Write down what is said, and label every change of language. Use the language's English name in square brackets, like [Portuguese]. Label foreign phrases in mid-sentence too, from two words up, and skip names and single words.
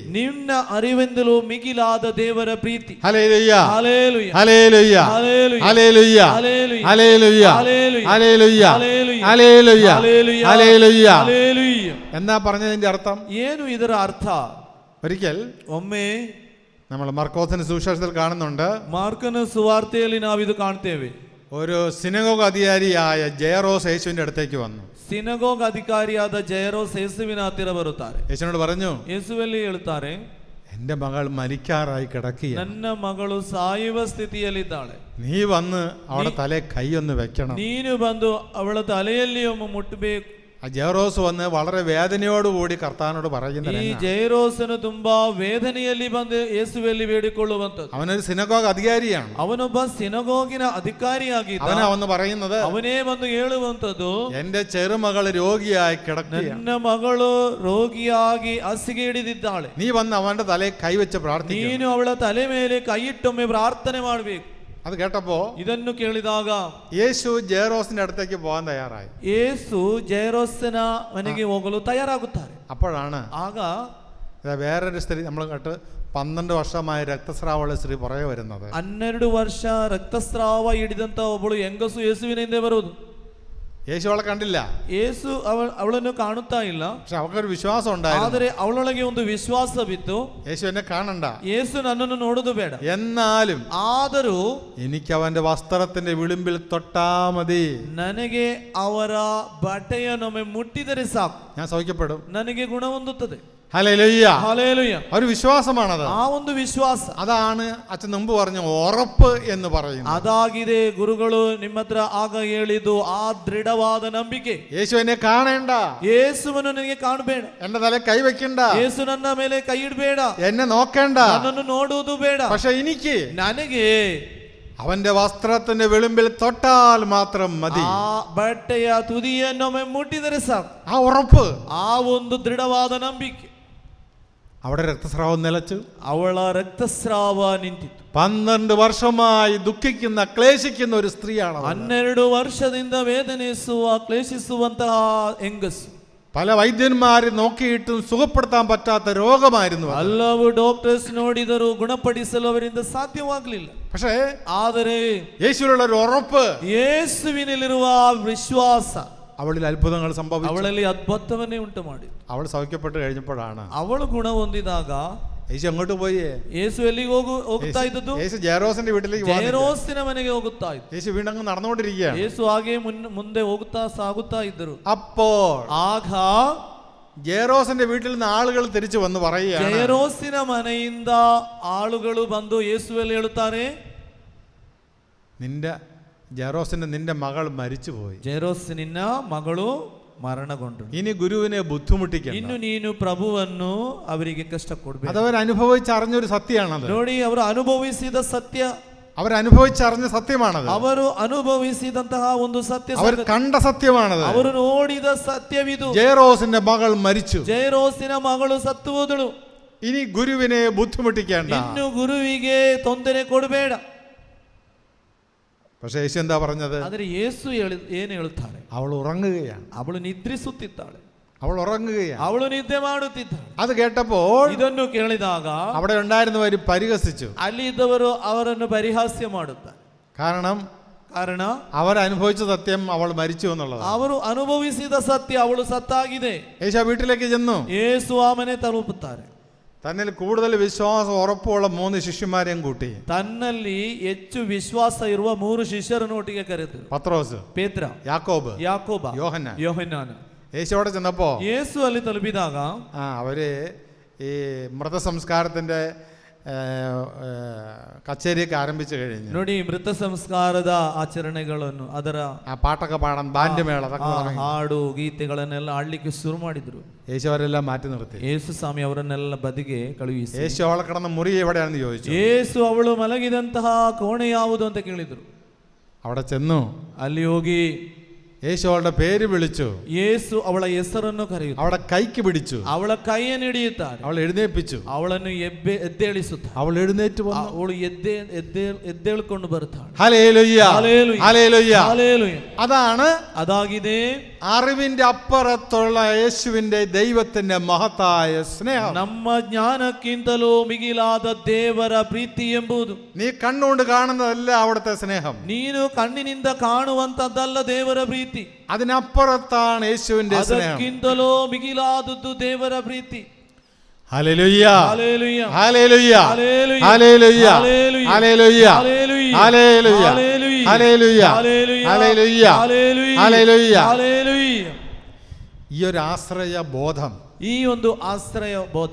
[Kannada] ನಿನ್ನ ಅರಿವಿಂದಲೂ ಮಿಗಿಲಾದ ದೇವರ ಪ್ರೀತಿ. [Malayalam] ഹല്ലേലൂയ. ഹല്ലേലൂയ. ഹല്ലേലൂയ. ഹല്ലേലൂയ. ഹല്ലേലൂയ. ഹല്ലേലൂയ. ഹല്ലേലൂയ. ഹല്ലേലൂയ. ഹല്ലേലൂയ. ഹല്ലേലൂയ. ഹല്ലേലൂയ. ഹല്ലേലൂയ. ഹല്ലേലൂയ. ഹല്ലേലൂയ. എന്നാ പറഞ്ഞതിന്റെ അർത്ഥം? [Kannada] ಏನು ಇದರ ಅರ್ಥ? [Malayalam] ഒരിക്കൽ [Kannada] ಒಮ್ಮೆ [Malayalam] നമ്മൾ മർക്കോസിന്റെ സുവിശേഷത്തിൽ കാണുന്നുണ്ട്, [Kannada] ಮಾರ್ಕನ ಸುವಾರ್ತೆಯಲ್ಲಿ ನಾವಿದು ಕಾಣ್ತೇವೆ. [Malayalam] ഒരു സിനഗോഗ് അധികാരിയായ ജയറോസ് യേശുവിന്റെ അടുത്തേക്ക് വന്നു. [Kannada] ಸಿನಗೋಗ್ ಅಧಿಕಾರಿಯಾದ ಜಯರೋಸ್ ಯೇಸುವಿನ ಹತ್ತಿರ ಬರುತ್ತಾರೆ. [Malayalam] യേശുവിനോട് പറഞ്ഞു, [Kannada] ಯೇಸುವಲ್ಲಿ ಹೇಳುತ್ತಾರೆ, [Malayalam] എന്റെ മകൾ മരിക്കാറായി കിടക്കുക, [Kannada] ನನ್ನ ಮಗಳು ಸಾಯುವ ಸ್ಥಿತಿಯಲ್ಲಿದ್ದಾಳೆ, [Malayalam] നീ വന്ന് അവളുടെ തലേ കൈയൊന്ന് വെക്കണം. [Kannada] ನೀನು ಬಂದು ಅವಳ ತಲೆಯಲ್ಲಿ ಒಮ್ಮೆ ಮುಟ್ಟಬೇಕು. [Malayalam] ആ ജയറോസ് വന്ന് വളരെ വേദനയോടുകൂടി കർത്താവിനോട് പറയുന്നത്, [Kannada] ಈ ಜೈರೋಸನು ತುಂಬಾ ವೇದನೆಯಲ್ಲಿ ಬಂದು ಯೇಸುವಲ್ಲಿ ಬೇಡಿಕೊಳ್ಳುವಂತದ್ದು. [Malayalam] അവനൊരു സിനഗോഗ് അധികാരിയാണ്. [Kannada] ಅವನೊಬ್ಬ ಸಿನಗೋಗಿನ ಅಧಿಕಾರಿಯಾಗಿದ್ದ. [Malayalam] അവനാ പറയുന്നത്, [Kannada] ಅವನೇ ಬಂದು ಹೇಳುವಂತದ್ದು, [Malayalam] എന്റെ ചെറുമകൾ രോഗിയായി കിടക്കുകയാണ്, [Kannada] ನನ್ನ ಮಗಳು ರೋಗಿಯಾಗಿ ಹಾಸಿಗೆ ಹಿಡಿದಿದ್ದಾಳೆ, [Malayalam] നീ വന്ന് അവന്റെ തലേ കൈവച്ച് പ്രാർത്ഥിക്കണം. [Kannada] ನೀನು ಅವಳ ತಲೆ ಮೇಲೆ ಕೈಯಿಟ್ಟೊಮ್ಮೆ ಪ್ರಾರ್ಥನೆ ಮಾಡಬೇಕು. [Malayalam] അത് കേട്ടപ്പോ [Kannada] ಇದನ್ನು ಕೇಳಿದಾಗ [Malayalam] യേശു ജയറോസിന്റെ അടുത്തേക്ക് പോകാൻ തയ്യാറായി. [Kannada] ಯೇಸು ಜೈರೋಸನ ಮನೆಗೆ ಹೋಗಲು ತಯಾರಾಗುತ್ತಾರೆ. [Malayalam] അപ്പോഴാണ് [Kannada] ಆಗ [Malayalam] വേറൊരു സ്ത്രീ, നമ്മൾ കേട്ട് 12 വർഷമായ രക്തസ്രാവമുള്ള സ്ത്രീ പുറകെ വരുന്നത്. [Kannada] 12 ವರ್ಷ ರಕ್ತಸ್ರಾವ ಹಿಡಿದಂತ ಒಬ್ಬಳು ಹೆಂಗಸು ಯೇಸುವಿನ ಹಿಂದೆ ಬರುವುದು. [Malayalam] യേശു അവളെ കണ്ടില്ല. [Kannada] ಯೇಸು ಅವಳನ್ನು ಕಾಣುತ್ತಾ ಇಲ್ಲ. [Malayalam] പക്ഷെ അവൾക്കൊരു വിശ്വാസം ഉണ്ടായിരുന്നു. [Kannada] ಆದರೆ ಅವಳೊಳಗೆ ಒಂದು ವಿಶ್ವಾಸ ಬಿತ್ತು, [Malayalam] യേശു എന്നെ കാണണ്ട, [Kannada] ಯೇಸು ನನ್ನನ್ನು ನೋಡುದು ಬೇಡ, [Malayalam] എന്നാലും [Kannada] ಆದರೂ [Malayalam] എനിക്ക് അവന്റെ വസ്ത്രത്തിന്റെ വിളിമ്പിൽ തൊട്ടാ മതി, [Kannada] ನನಗೆ ಅವರ ಬಟ್ಟೆಯನ್ನೊಮ್ಮೆ ಮುಟ್ಟಿದರೆ ಸಾಕು, [Malayalam] ഞാൻ സൗഖ്യപ്പെടും, [Kannada] ನನಗೆ ಗುಣ ಹೊಂದುತ್ತದೆ. [Malayalam] ഹല്ലേലൂയ. ഹല്ലേലൂയ. ഒരു വിശ്വാസമാണത്. [Kannada] ಆ ಒಂದು ವಿಶ್ವಾಸ, [Malayalam] അതാണ് അച്ഛൻ മുമ്പ് പറഞ്ഞു ഉറപ്പ് എന്ന് പറയുന്നത്. [Kannada] ಅದಾಗಿದೆ ಗುರುಗಳು ನಿಮ್ಮ ಹತ್ರ ಆಗ ಹೇಳಿದ್ದು, ಆ ದೃಢವಾದ ನಂಬಿಕೆ. [Malayalam] യേശു എന്നെ കാണേണ്ട, [Kannada] ಯೇಸುವನ್ನು ನನಗೆ ಕಾಣಬೇಡ, [Malayalam] എന്റെ തല കൈവയ്ക്കണ്ട, [Kannada] ಯೇಸು ನನ್ನ ಮೇಲೆ ಕೈ ಇಡಬೇಡ, [Malayalam] എന്നെ നോക്കേണ്ട, [Kannada] ನನ್ನನ್ನು ನೋಡುವುದು ಬೇಡ, [Malayalam] പക്ഷെ എനിക്ക് [Kannada] ನನಗೆ [Malayalam] അവന്റെ വസ്ത്രത്തിന്റെ വിളിമ്പിൽ തൊട്ടാൽ മാത്രം മതി. [Kannada] ಆ ಬಟ್ಟೆಯ ತುದಿಯನ್ನೊಮ್ಮೆ ಮುಟ್ಟಿದರೆ ಸಾಕು. [Malayalam] ആ ഉറപ്പ്, [Kannada] ಆ ಒಂದು ದೃಢವಾದ ನಂಬಿಕೆ. [Malayalam] അവിടെ രക്തസ്രാവം നിലച്ചു. [Kannada] ಅವಳ ರಕ್ತಸ್ರಾವ ನಿಂತಿತ್ತು. [Malayalam] 12 വർഷമായി ദുഃഖിക്കുന്ന ക്ലേശിക്കുന്ന ഒരു സ്ത്രീയാണ്. [Kannada] 12 ವರ್ಷದಿಂದ ವೇದನಿಸುವ ಕ್ಲೇಶಿಸುವಂತಹ ಹೆಂಗಸು. [Malayalam] പല വൈദ്യന്മാരെ നോക്കിയിട്ടും സുഖപ്പെടുത്താൻ പറ്റാത്ത രോഗമായിരുന്നു. [Kannada] ಹಲವು ಡಾಕ್ಟರ್ಸ್ ನೋಡಿದರೂ ಗುಣಪಡಿಸಲು ಅವರಿಂದ ಸಾಧ್ಯವಾಗಲಿಲ್ಲ. [Malayalam] പക്ഷേ [Kannada] ಆದರೆ [Malayalam] യേശുവിലുള്ള ഒരു ഉറപ്പ്, [Kannada] ಯೇಸುವಿನಲ್ಲಿರುವ ವಿಶ್ವಾಸ [Malayalam] അവളിൽ അത്ഭുതങ്ങൾ സംഭവിച്ചു. [Kannada] ಅವಳಲ್ಲಿ ಅದ್ಭುತವನ್ನೇ ಉಂಟು ಮಾಡಿ [Malayalam] അവൾ സൗഖ്യപ്പെട്ട് കഴിഞ്ഞപ്പോഴാണ് [Kannada] ಅವಳು ಗುಣ ಹೊಂದಿದಾಗ [Malayalam] യേശു അങ്ങോട്ട് പോയി. [Kannada] ಯೇಸು ಎಲ್ಲಿಗೆ ಹೋಗುತ್ತಾ ಇದ್ದದ್ದು? [Malayalam] യേശു ജയറോസിന്റെ വീട്ടിലേക്ക് [Kannada] ಜೈರೋಸಿನ ಮನೆಗೆ ಹೋಗುತ್ತಾ ಇದ್ದ. [Malayalam] യേശു വീണ്ടും നടന്നുകൊണ്ടിരിക്കുകയാണ്. [Kannada] ಯೇಸು ಹಾಗೆ ಮುಂದೆ ಸಾಗುತ್ತಾ ಇದ್ದರು. [Malayalam] അപ്പോൾ [Kannada] ಆಗ [Malayalam] ജയറോസിന്റെ വീട്ടിൽ നിന്ന് ആളുകൾ തിരിച്ചു വന്ന് പറയുകയാണ്, [Kannada] ಜೈರೋಸಿನ ಮನೆಯಿಂದ ಆಳುಗಳು ಬಂದು ಯೇಸುವಲ್ಲಿ ಹೇಳುತ್ತಾರೆ, [Malayalam] നിന്റെ മകൾ മരിച്ചുപോയി. [Kannada] ಜೈರೋಸ್ ನಿನ್ನ ಮಗಳು ಮರಣಗೊಂಡು, [Malayalam] ഇനി ഗുരുവിനെ ബുദ്ധിമുട്ടിക്കണം. [Kannada] ಇನ್ನು ನೀನು ಪ್ರಭುವನ್ನು ಅವರಿಗೆ ಕಷ್ಟ ಕೊಡಬೇಕು. [Malayalam] അതവർ അനുഭവിച്ചറിഞ്ഞൊരു സത്യമാണത്. [Kannada] ನೋಡಿ, ಅವರು ಅನುಭವಿಸಿದ ಸತ್ಯ, [Malayalam] അവരനുഭവിച്ചറിഞ്ഞ സത്യമാണത്. [Kannada] ಅವರು ಅನುಭವಿಸಿದಂತಹ ಒಂದು ಸತ್ಯ, [Malayalam] അവർ കണ്ട സത്യമാണത്. [Kannada] ಅವರು ನೋಡಿದ ಸತ್ಯವಿದು. [Malayalam] ജയറോസിന്റെ മകൾ മരിച്ചു. [Kannada] ಜೈರೋಸಿನ ಮಗಳು ಸತ್ತು ಹೋದಳು. [Malayalam] ഇനി ഗുരുവിനെ ബുദ്ധിമുട്ടിക്കേണ്ട. [Kannada] ಇನ್ನು ಗುರುವಿಗೆ ತೊಂದರೆ ಕೊಡಬೇಡ. [Malayalam] പക്ഷേ യേശു എന്താ പറഞ്ഞത്? [Kannada] ಆದರೆ ಯೇಸು ಏನು ಹೇಳುತ್ತಾರೆ? [Malayalam] അവൾ ഉറങ്ങുകയാണ്. [Kannada] ಅವಳು ನಿದ್ರಿಸುತ್ತಿದ್ದಾಳೆ, [Malayalam] അവൾ ഉറങ്ങുകയാണ്. [Kannada] ಅವಳು ನಿದ್ದೆ ಮಾಡುತ್ತಿದ್ದಾಳೆ. [Malayalam] അത് കേട്ടപ്പോൾ [Kannada] ಇದನ್ನು ಕೇಳಿದಾಗ [Malayalam] അവിടെ ഉണ്ടായിരുന്നവർ പരിഹസിച്ചു. [Kannada] ಅಲ್ಲಿದ್ದವರು ಅವರನ್ನು ಪರಿಹಾಸ್ಯ ಮಾಡುತ್ತಾರೆ. [Malayalam] കാരണ അവരനുഭവിച്ച സത്യം അവൾ മരിച്ചു എന്നുള്ളത്. [Kannada] ಅವರು ಅನುಭವಿಸಿದ ಸತ್ಯ ಅವಳು ಸತ್ತಾಗಿದೆ. [Malayalam] യേശു ആ വീട്ടിലേക്ക് ചെന്നു. [Kannada] ಯೇಸು ಆ ಮನೆ ತಲುಪುತ್ತಾರೆ. [Malayalam] തന്നിൽ കൂടുതൽ വിശ്വാസം ഉറപ്പുള്ള 3 ശിഷ്യന്മാരെയും കൂട്ടി. [Kannada] ತನ್ನಲ್ಲಿ ಹೆಚ್ಚು ವಿಶ್ವಾಸ ಇರುವ 3 ಶಿಷ್ಯರನ್ನು ಒಟ್ಟಿಗೆ ಕರೆದರು. [Malayalam] പത്രോസ്, [Kannada] ಪೇತ್ರ, [Malayalam] യാക്കോബ്, [Kannada] ಯೋಹನ್ನಾನ. [Malayalam] യേശു അവിടെ ചെന്നപ്പോ [Kannada] ಯೇಸು ಅಲ್ಲಿ ತಲುಪಿದಾಗ [Malayalam] അവര് ഈ മൃതസംസ്കാരത്തിന്റെ കച്ചേരിയൊക്കെ ആരംഭിച്ചു കഴിഞ്ഞു. [Kannada] ನೋಡಿ, ಮೃತ ಸಂಸ್ಕಾರದ ಆಚರಣೆಗಳನ್ನು, ಅದರ [Malayalam] ആ പാട്ടൊക്കെ പാടാൻ ബാൻഡ് മേള [Kannada] ಹಾಡು ಗೀತೆಗಳನ್ನೆಲ್ಲ ಆಡ್ಲಿಕ್ಕೆ ಶುರು ಮಾಡಿದ್ರು. [Malayalam] യേശു അവരെല്ലാം മാറ്റി നിർത്തി. [Kannada] ಯೇಸು ಸ್ವಾಮಿ ಅವರನ್ನೆಲ್ಲ ಬದಿಗೆ ಕಳುಹಿಸಿ, [Malayalam] യേശു ಅವಳ കിടന്ന മുറി എവിടെയാണെന്ന് ചോദിച്ചു. [Kannada] ಯೇಸು ಅವಳು ಮಲಗಿದಂತಹ ಕೋಣೆ ಯಾವುದು ಅಂತ ಕೇಳಿದ್ರು. [Malayalam] അവിടെ ചെന്നു. [Kannada] ಅಲ್ಲಿ ಹೋಗಿ [Malayalam] യേശു ಅವളുടെ പേര് വിളിച്ചു. [Kannada] ಯೇಸು ಅವಳ ಹೆಸರನ್ನು ಕರೆಯುತ್ತಾರೆ. [Malayalam] അവളുടെ കൈക്ക് പിടിച്ചു. [Kannada] ಅವಳ ಕೈಯನ್ನು ಹಿಡಿಯುತ್ತಾರೆ. [Malayalam] അവൾ എഴുന്നേൽപ്പിച്ചു. [Kannada] ಅವಳನ್ನು ಎದ್ದೇಳಿಸುತ್ತಾರೆ. [Malayalam] അവൾ എഴുന്നേറ്റ് വന്നു. [Kannada] ಅವಳು ಎದ್ದೇಳಿಕೊಂಡು ಬರುತ್ತಾಳೆ. [Malayalam] ഹല്ലേലൂയ, ഹല്ലേലൂയ, ഹല്ലേലൂയ. അതാಗಿದೆ അറിവിന്റെ അപ്പുറത്തുള്ള യേശുവിന്റെ ദൈവത്തിന്റെ മഹത്തായ സ്നേഹം. [Kannada] ನಮ್ಮ ಜ್ಞಾನಕ್ಕಿಂತಲೂ ಮಿಗಿಲಾದ ದೇವರ ಪ್ರೀತಿ ಎಂಬುದು. [Malayalam] നീ കണ്ണുകൊണ്ട് കാണുന്നതല്ല അവിടുത്തെ സ്നേഹം. [Kannada] ನೀನು ಕಣ್ಣಿನಿಂದ ಕಾಣುವಂತದ್ದಲ್ಲ ದೇವರ ಪ್ರೀತಿ. [Malayalam] അതിനപ്പുറത്താണ് യേശുവിന്റെ സ്നേഹം. [Kannada] ಅದಕ್ಕಿಂತಲೂ ಮಿಗಿಲಾದದ್ದು ದೇವರ ಪ್ರೀತಿ. [Malayalam] ഹല്ലേലൂയ, ഹല്ലേലൂയ, ഹല്ലേലൂയ, ഹല്ലേലൂയ, ഹല്ലേലൂയ, ഹല്ലേലൂയ, ഹല്ലേലൂയ, ഹല്ലേലൂയ, ഹല്ലേലൂയ, ഹല്ലേലൂയ, ഹല്ലേലൂയ, ഹല്ലേലൂയ. ഹല്ലേലൂയ. ഈ ഒരു ആശ്രയ ബോധം, [Kannada] ಈ ಒಂದು ಆಶ್ರಯ ಬೋಧ,